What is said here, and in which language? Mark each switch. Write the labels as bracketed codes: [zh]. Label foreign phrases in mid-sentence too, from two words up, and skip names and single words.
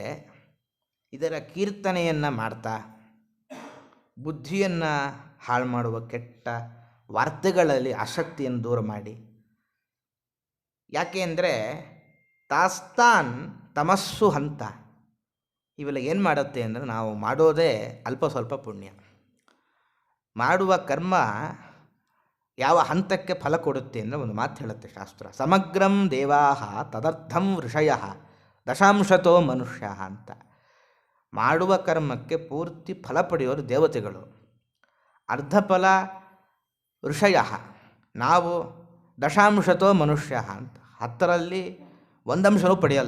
[kn] ಇದರ ಕೀರ್ತನೆಯನ್ನು ಮಾಡ್ತಾ ಬುದ್ಧಿಯನ್ನು ಹಾಳು ಮಾಡುವ ಕೆಟ್ಟ ವಾರ್ತೆಗಳಲ್ಲಿ ಆಸಕ್ತಿಯನ್ನು ದೂರ ಮಾಡಿ, ಯಾಕೆ ಅಂದರೆ ತಾಸ್ತಾನ್ ತಮಸ್ಸು ಹಂತ, ಇವೆಲ್ಲ ಏನು ಮಾಡುತ್ತೆ ಅಂದರೆ ನಾವು ಮಾಡೋದೇ ಅಲ್ಪ ಸ್ವಲ್ಪ ಪುಣ್ಯ. ಮಾಡುವ ಕರ್ಮ ಯಾವ ಹಂತಕ್ಕೆ ಫಲ ಕೊಡುತ್ತೆ ಅಂದರೆ ಒಂದು ಮಾತು ಹೇಳುತ್ತೆ ಶಾಸ್ತ್ರ, [sa] समग्रं देवाह तदर्थं ऋषय दशांशतो मनुष्य ಅಂತ. [kn] ಮಾಡುವ ಕರ್ಮಕ್ಕೆ ಪೂರ್ತಿ ಫಲ ಪಡೆಯೋರು ದೇವತೆಗಳು, ಅರ್ಧ ಫಲ ಋಷಯ, ನಾವು [sa] दशांशतो मनुष्य [kn] ಅಂತ, 10ರಲ್ಲಿ 1 ಅಂಶನೂ ಪಡೆಯಲ್ಲ.